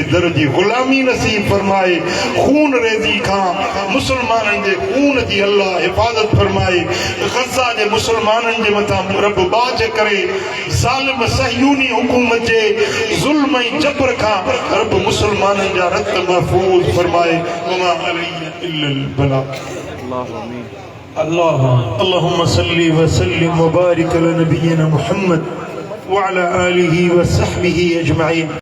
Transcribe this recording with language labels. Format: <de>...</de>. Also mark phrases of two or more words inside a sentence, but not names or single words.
<sd>दर जी ग़ुलामी नसीब फरमाए खून रेज़ी खां मुसलमाननि जे खून जी अल्लाह हिफ़ाज़त फरमाए ग़ज़ा जे मुसलमाननि जे मथां रब बाज करे ज़ालिम सहयूनी हुकूमत जे ज़ुल्म ऐं जबर खां रब मुसलमाननि जा रत महफ़ूज़ फरमाए</sd> <ar>اللهم صل وسلم وبارك على نبينا محمد وعلى آله وصحبه أجمعين</ar>